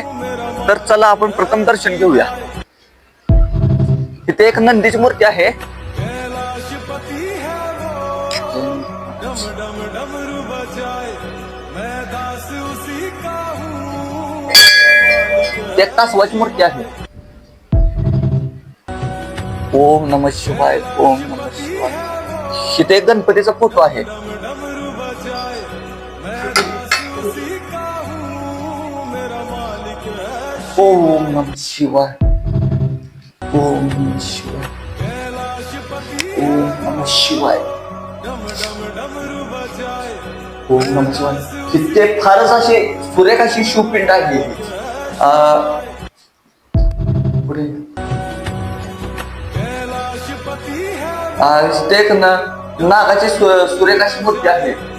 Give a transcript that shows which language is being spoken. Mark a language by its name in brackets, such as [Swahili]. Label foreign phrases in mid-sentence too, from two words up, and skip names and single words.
[Marathi] तर चला आपण प्रथम दर्शन घेऊया. इथे एक नंदीची मूर्ती आहे. एक कासवाची मूर्ती आहे. [Sanskrit] ओम नमः शिवाय, ओम नमः शिवाय. [Marathi] इथे एक गणपतीचा फोटो आहे. [Sanskrit] ओम नमः शिवाय, ओम नमः शिवाय, ओम नमः शिवाय, ओम नमः शिवाय. [Marathi] तिथे फारच अशी सुरेख अशी शिवपिंड आहे. पुढे एक नागाची सुरेख अशी मूर्ती आहे.